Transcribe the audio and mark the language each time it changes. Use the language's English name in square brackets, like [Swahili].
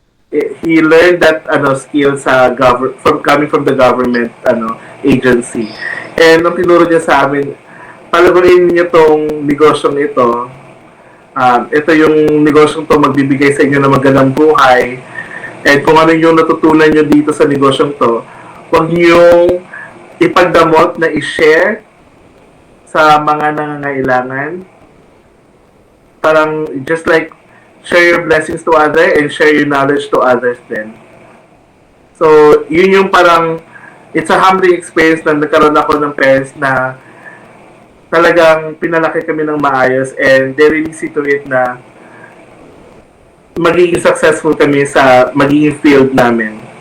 [English] he learned that skill sa coming from the government agency. [Filipino] And nung tinuro niya sa amin, palaguin niyo tong negosyong ito. Ito yung negosyong to magbibigay sa inyo ng magandang buhay. And kung ano yung natutunan nyo dito sa negosyong to, huwag niyong ipagdamot na i-share sa mga nangangailangan. [English] Parang just like share your blessings to others and share your knowledge to others then. [Filipino] So, yun yung parang [English] it's a humbling experience [Filipino] na nagkaroon ako ng parents na talagang pinalaki kami ng maayos [English] and they really see to it [Filipino] na magiging successful kami sa magiging field namin.